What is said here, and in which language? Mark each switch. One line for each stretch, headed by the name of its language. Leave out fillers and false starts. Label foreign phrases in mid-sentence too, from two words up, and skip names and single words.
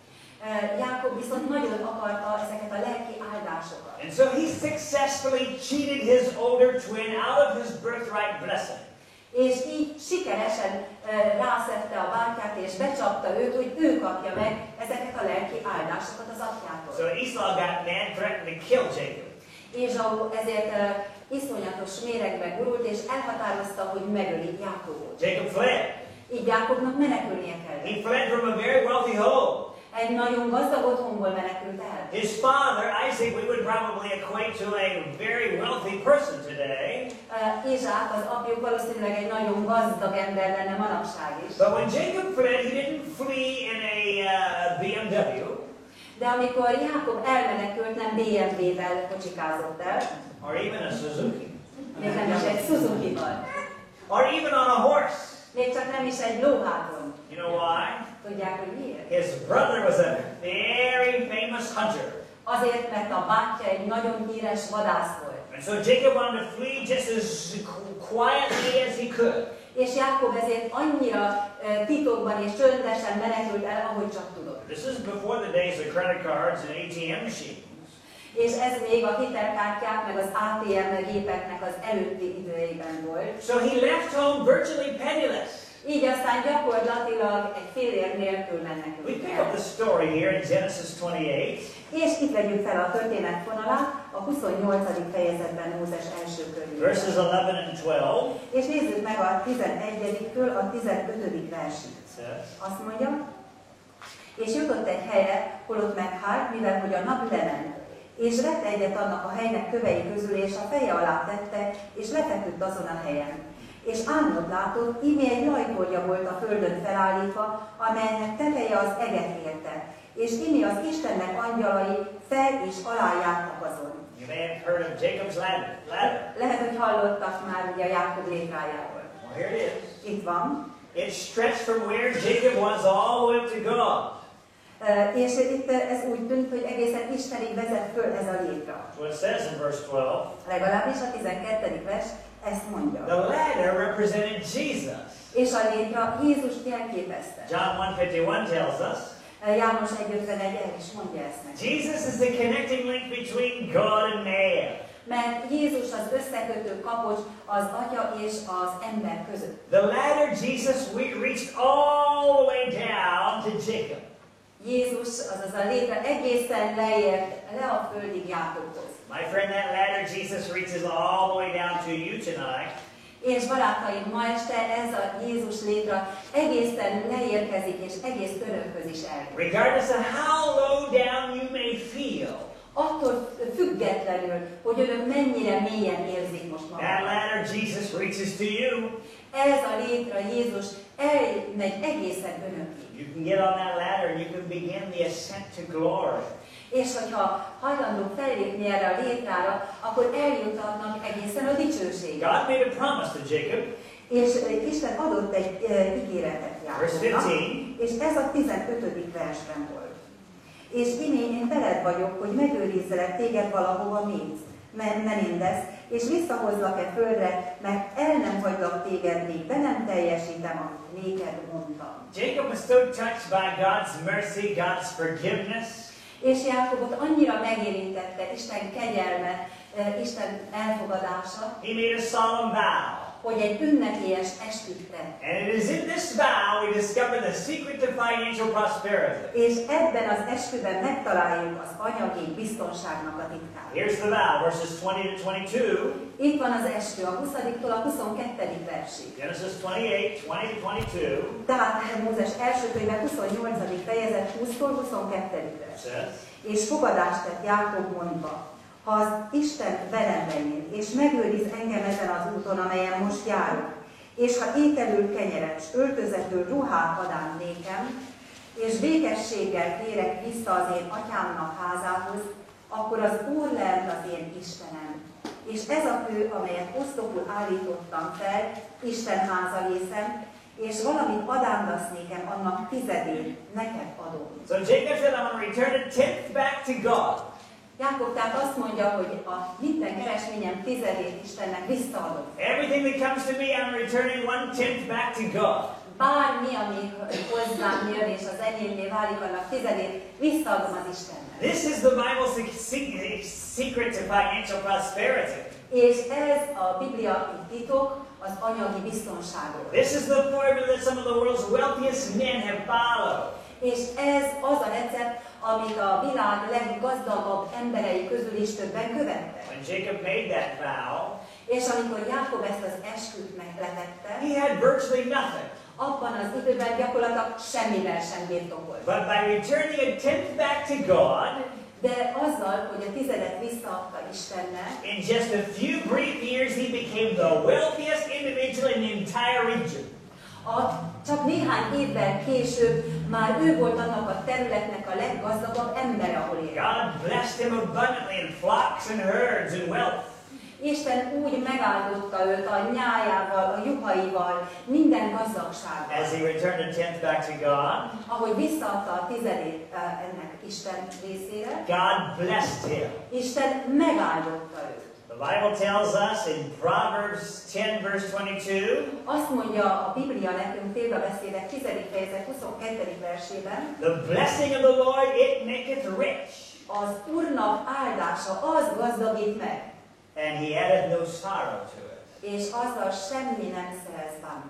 Hungarian: Jákob viszont nagyon akarta ezeket a lelki áldásokat.
English: And so he successfully cheated his older twin out of his birthright blessing.
Hungarian: És így sikeresen rászedte a bátyát, és becsapta őt, hogy ő kapja meg ezeket a lelki áldásokat az apjától.
English: So Esau got mad, threatened to kill Jacob.
Hungarian: Ézsau ezért iszonyatos méregbe gurult, és elhatározta, hogy megöli Jákobot.
English: Jacob fled.
Hungarian: Így Jákobnak menekülnie kellett.
English: He fled from a very wealthy home.
Hungarian: Egy nagyon gazdag otthonból menekült el.
English: His father, Isaac, we would probably equate to a very wealthy person today.
Hungarian: Izsák, az apjuk valószínűleg egy nagyon gazdag ember lenne manapság is.
English: But when Jacob fled, he didn't flee in a BMW.
Hungarian: De amikor Jákob elmenekült, nem BMW-vel kocsikázott el.
English: Or even a Suzuki.
Hungarian: Még nem is egy Suzuki-val.
English: Or even on a horse.
Hungarian: Még csak nem is egy lóháton.
English: You know why?
Hungarian: Tudják, hogy miért?
English: His brother was a very famous hunter.
Hungarian: Azért, mert a bátyja egy nagyon híres vadász volt.
English: And so Jacob wanted to flee just as quietly as he could.
Hungarian: És Jákob ezért annyira titokban és csöndesen menekült el, ahogy csak tudott.
English: This is before the days of credit cards and ATM machines.
Hungarian: És ez még a hitelkártyák meg az ATM gépeknek az előtti időjében volt.
English: So he left home virtually penniless.
Hungarian: Így aztán gyakorlatilag egy fillér nélkül menekült.
English: We pick up the story here in Genesis 28.
Hungarian: És itt vegyük fel a történet fonalát a 28. fejezetben Mózes első könyvében.
English: Verses 11 and 12.
Hungarian: És nézzük meg a 11-től a 15. versig. Azt mondja, és jutott egy helyre, hol ott meghált, mivel hogy a nap lement. És vett egyet annak a helynek kövei közül, és a feje alá tette, és lefeküdt azon a helyen. És álmot látott, íme egy lajtolja volt a földön felállítva, amelynek teteje az eget érte. És íme az Istennek angyalai fel és alá jártak azon.
English: You may have heard of Jacob's ladder.
Hungarian: Lehet, hogy hallottak már ugye a Jákob létrájáról.
English: Well, here it is.
Hungarian: Itt van.
English: It stretched from where Jacob was all the way up to God.
Hungarian: És itt ez úgy tűnt, hogy egészen Istenig vezet föl ez a létra.
English: That's what it says in verse 12.
Hungarian: Legalábbis a 12. vers ezt mondja.
English: The ladder represented Jesus.
Hungarian: És a létra Jézust jelképezte.
English: John 1:51 tells us.
Hungarian: János 1:51 el is mondja ezt meg.
English: Jesus is the connecting link between God and man.
Hungarian: Mert Jézus az összekötő kapocs az Atya és az ember között.
English: The ladder Jesus reached all the way down to Jacob.
Hungarian: Jézus, azaz a létre egészen leért le a földig Jákobhoz.
English: My friend, that ladder Jesus reaches all the way down to you tonight.
Hungarian: És barátaim, ma este ez a Jézus létra egészen leérkezik, és egész önökhöz is eljut.
English: Regardless of how low down you may feel.
Hungarian: Attól függetlenül, hogy önök mennyire mélyen érzik most
English: That
Hungarian: magukat.
English: ladder Jesus reaches to you.
Hungarian: Ez a létra Jézus elmegy egészen önökig.
English: You can get on that ladder and you can begin the ascent to glory.
Hungarian: És hogyha hajlandók fellépni erre a létrára, akkor eljutatnak egészen a dicsőségig.
English: God made a promise to Jacob.
Hungarian: És Isten adott egy ígéretet Jákobnak, és ez a 15. versben volt. És imé én veled vagyok, hogy megőrizzelek téged valahova mész, menindesz, és visszahozlak-e földre, mert el nem hagylak téged, még be nem teljesítem, amit néked mondtam.
English: Jacob was so touched by God's mercy, God's forgiveness.
Hungarian: És Jákobot annyira megérintette Isten kegyelme, Isten elfogadása,
English: He made a solemn vow.
Hungarian: hogy egy ünnepélyes esküt tett.
English: And it is in this vow we discover the secret to financial prosperity.
Hungarian: És ebben az esküben megtaláljuk az anyagi biztonságnak a titkát.
English: Here's the vow, verses 20 to 22.
Hungarian: Itt van az eskü a 20-tól a 22. versig.
English: Genesis 28, 20 to 22.
Hungarian: Tehát Mózes első könyve 28. fejezet 20-tól 22. vers.
English: Says,
Hungarian: És fogadást tett Jákob mondva, ha az Isten velem legyen, és megőriz engem ezen az úton, amelyen most járok, és ha ételül kenyeret, s öltözetül ruhát ad ám nékem, és békességgel térek vissza az én atyámnak házához, akkor az Úr lent az én Istenem. És ez a kő, amelyet oszlopul állítottam fel, Isten háza részem, és valamit adándasz nékem, annak tizedét neked adom.
English: so Jacob said, I'm going to return a tenth back to God.
Hungarian: Jákob tehát azt mondja, hogy a minden keresményem tizedét Istennek visszaadom.
English: Everything that comes to me, I'm returning 1/10 back to God.
Hungarian: Bármi, ami hozzám jön és az enyémné válik, annak tizedét visszaadom az Istennek.
English: This is the Bible's secret to financial prosperity.
Hungarian: És ez a Biblia titok az anyagi biztonságról.
English: This is the formula that some of the world's wealthiest men have followed.
Hungarian: És ez az a recept, amit a világ leggazdagabb emberei közül is többen követtek.
English: When Jacob made that vow,
Hungarian: És amikor Jákob ezt az esküt megletette,
English: he had virtually nothing.
Hungarian: abban az időben gyakorlatilag semmivel sem birtokolt.
English: But by returning a tenth back to God,
Hungarian: De azzal, hogy a tizedet visszaadta Istennek,
English: in just a few brief years he became the wealthiest individual in the entire region.
Hungarian: Csak néhány évvel később már ő volt annak a területnek a leggazdagabb embere, ahol élt.
English: God blessed him abundantly in flocks and herds and wealth.
Hungarian: Isten úgy megáldotta őt a nyájával, a juhaival, minden gazdagsággal.
English: As he returned a tenth back to God,
Hungarian: Ahogy visszaadta a tizedét ennek Isten részére,
English: God blessed him.
Hungarian: Isten megáldotta őt.
English: The Bible tells us in Proverbs 10 verse 22,
Hungarian: Azt mondja a Biblia nekünk példabeszédek 10. fejezet 22. versében,
English: the blessing of the Lord, it maketh rich,
Hungarian: az Úrnak áldása az gazdagít meg,
English: and he addeth no sorrow to it.
Hungarian: és azzal semmi nem szerez bántást.